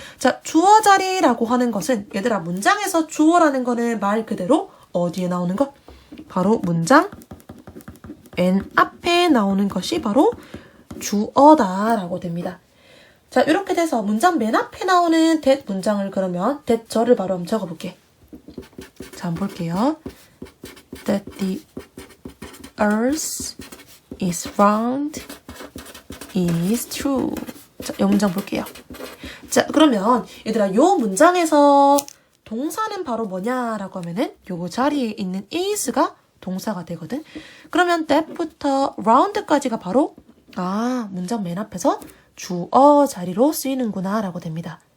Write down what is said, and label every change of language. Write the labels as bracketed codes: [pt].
[ko] 자, 주어 자리라고 하는 것은 얘들아, 문장에서 주어라는 거는 말 그대로 어디에 나오는 것? 바로 문장 맨 앞에 나오는 것이 바로 주어다라고 됩니다. 자, 이렇게 돼서 문장 맨 앞에 나오는 that 문장을 그러면 that 절을 바로 한번 적어볼게. 자, 한번 볼게요. [en] That the earth is round is true. [ko] 자, 이 문장 볼게요. 자, 그러면 얘들아, 요 문장에서 동사는 바로 뭐냐라고 하면은 요 자리에 있는 is가 동사가 되거든. 그러면 that부터 round까지가 바로 문장 맨 앞에서 주어 자리로 쓰이는구나 라고 됩니다.